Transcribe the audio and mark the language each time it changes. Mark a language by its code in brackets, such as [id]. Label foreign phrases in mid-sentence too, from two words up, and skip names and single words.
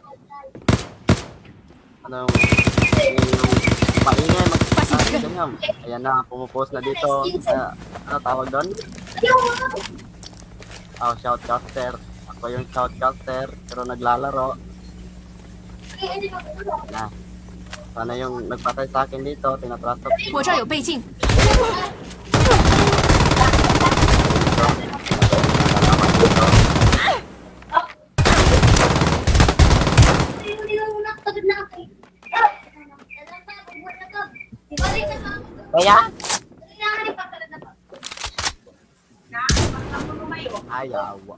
[tl] Ano yung maingay, ganyan. Ayan na, pumupost na dito. Ano tawag doon? Oh, shoutcaster. Ako yung shoutcaster, pero naglalaro. Na. Sana yung nagpatay sa akin dito, tinatrasto. [zh] 我这儿有倍镜， [tl] Kaya? Ayaw.